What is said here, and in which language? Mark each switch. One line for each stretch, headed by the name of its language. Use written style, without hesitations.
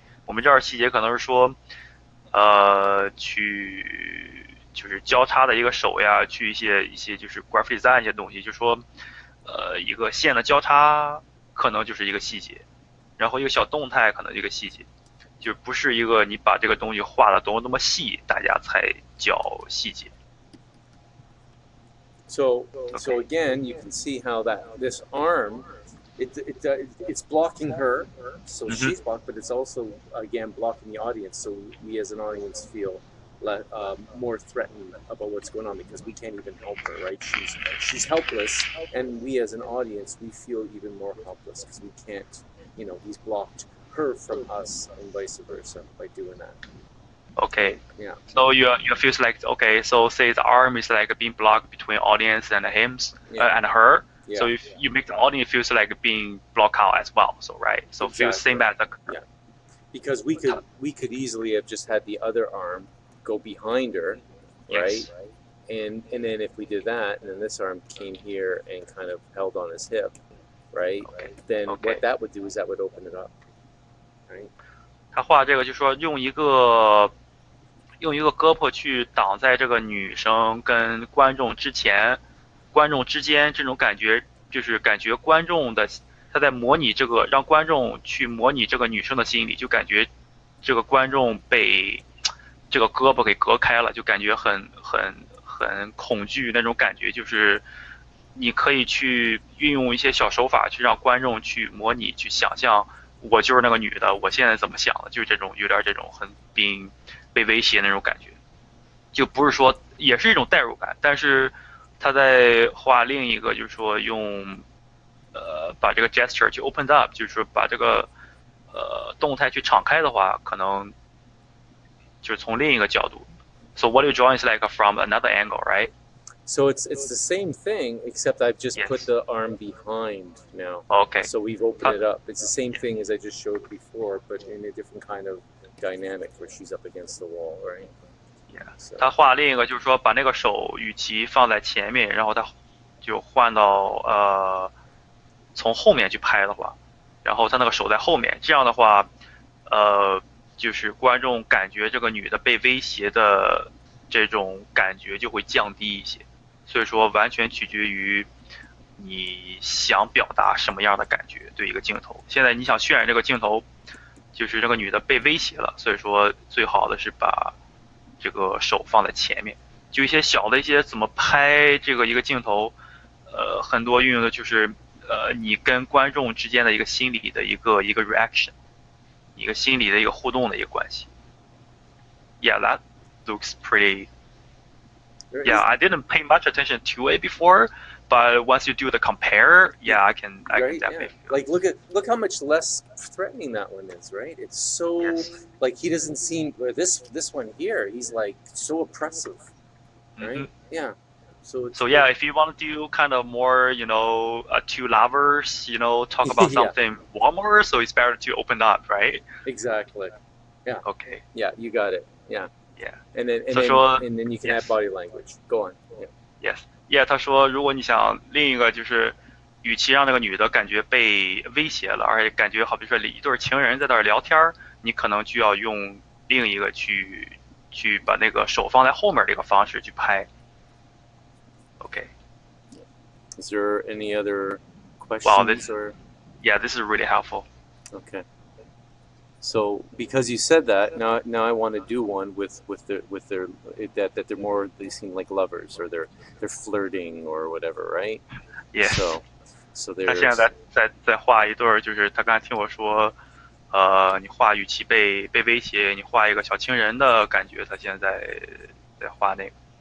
Chinese: 我们这儿细节可能是说，去就是交叉的一个手呀，去一些就是 graphic design 一些东西，就说，一个线的交叉可能就是一个细节，然后一个小动态可能一个细节。就不是一个你把这个东西画的多么细，大家才叫细节。
English: So again, you can see how this arm, it's blocking her, so she's blocked, but it's also again blocking the audience. So we as an audience feel more threatened about what's going on because we can't even help her, right? She's helpless, and we as an audience we feel even more helpless because we can't, he's blocked her from us and vice versa by doing that. Okay. Yeah. So you feel like so say the arm is like being blocked between audience and him and her. Yeah. So if you make the audience feels like being blocked out as well. So right. So exactly. Feel same as the. Yeah. Because we could easily have just had the other arm go behind her, right? And then if we did that, and then this arm came here and kind of held on his hip, right? Then what that would do is that would open it up.
Chinese: 他画这个就说用一个胳膊去挡在这个女生跟观众之间这种感觉，就是感觉观众的他在模拟这个，让观众去模拟这个女生的心理，就感觉这个观众被这个胳膊给隔开了，就感觉很恐惧那种感觉，就是你可以去运用一些小手法去让观众去模拟去想象。我就是那个女的，我现在怎么想的？就是这种有点这种很被威胁那种感觉，就不是说也是一种代入感，但是他在画另一个，就是说用把这个 gesture 去 open up， 就是说把这个动态去敞开的话，可能就是从另一个角度。
English: So what you draw is like from another angle, right? So it's the same thing, except I've just put Yes. the arm behind now. OK， So we've opened it up. It's the same thing as I just showed before, but in a different kind of dynamic where she's up against the wall, right? Yeah.
Chinese: 他画另一个就是说把那个手与其放在前面，然后他就换到从后面去拍的话，然后他那个手在后面，这样的话，就是观众感觉这个女的被威胁的这种感觉就会降低一些。所以说完全取决于你想表达什么样的感觉对一个镜头。现在你想渲染这个镜头，就是这个女的被威胁了，所以说最好的是把这个手放在前面。就一些小的一些怎么拍这个一个镜头，很多运用的就是你跟观众之间的一个心理的一个 reaction， 一个心理的一个互动的一个关系。
English: Yeah, that looks pretty. Yeah, I didn't pay much attention to it before, but once you do the compare, yeah, I can definitely. Yeah. Like look how much less threatening that one is, right? It's so like he doesn't seem this one here. He's like so oppressive, right? Mm-hmm. Yeah. So yeah, if you want to do kind of more, two lovers, talk about something warmer, so it's better to open up, right? Exactly. Yeah. Okay. Yeah, you got it. Yeah. Yeah. And then you can add body language. Go on. Yeah. Yes. Yeah.
Chinese: 他说，如果你想另一个就是，与其让那个女的感觉被威胁了，而且感觉好比说一对情人在那儿聊天，你可能就要用另一个去把那个手放在后面这个方式去拍。
English: Okay. Is there any other questions? Yeah, this is really helpful. Okay. So because you said that, now I want to do one with their that they're more, they seem like lovers or they're flirting or whatever, right? Yeah. So there's.
Chinese: 他现在在画一对，就是他刚才听我说，你画与其被威胁，你画一个小情人的感觉，他现在在画那个。